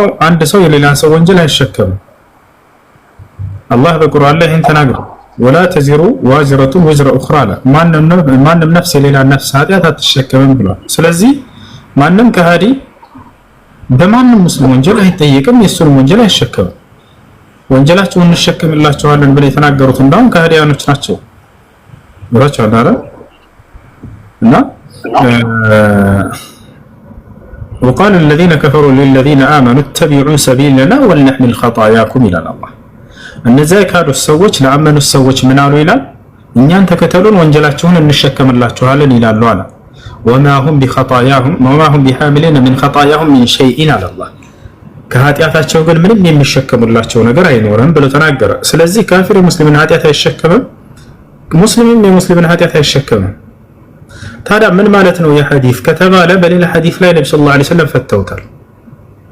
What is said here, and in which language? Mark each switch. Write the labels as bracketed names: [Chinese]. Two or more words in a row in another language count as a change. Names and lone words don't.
[Amharic] አንድ ሰው የሌላን ሰው ወንጀል አይሸከምም። አላህ በቁርአን ላይ ይህን ተናግሯል። [Arabic] ولا تزر وازرة وزر أخرى [Amharic] አለ። ማንም ነፍስ የሌላ ነፍስ ኃጢአት አትሸከምም ብሏል። ስለዚህ ማንም ከሃዲ በማንም ሙስሊም ወንጀል አይጠየቅም፣ የእሱን ወንጀል አይሸከምም። ወንጀላቸውን እንሸከምላቸዋለን ብለው የተናገሩት እንዳውም ከሃዲያኖች ናቸው ብሏቸው አላረ እና [Arabic] وقال الذين كفروا للذين آمنوا اتبعوا سبيلنا ولنحمل خطاياكم إلى الله [Amharic] እነዚያ ካሉት ሰዎች ለአመኑት ሰዎች ምን አሉ ይላል? እኛን ተከተሉን ወንጀላችሁን እንሸከምላችኋለን ይላሉ አለ። [Arabic] وما هم بحاملين من خطاياهم من شيء على الله [Amharic] ከኃጢአታቸው ግን ምንም የሚሸከሙላቸው ነገር አይኖርም ብሎ ተናገረ። ስለዚህ ካፊር ሙስሊምን ኃጢአት አይሸከምም፣ ሙስሊምም የሙስሊምን ኃጢአት አይሸከምም። ታዲያ ምን ማለት ነው የሐዲስ ከተባለ በሌላ ሐዲስ ላይ ነብዩ [Arabic] صلى الله عليه وسلم [Amharic] ፈተውታል።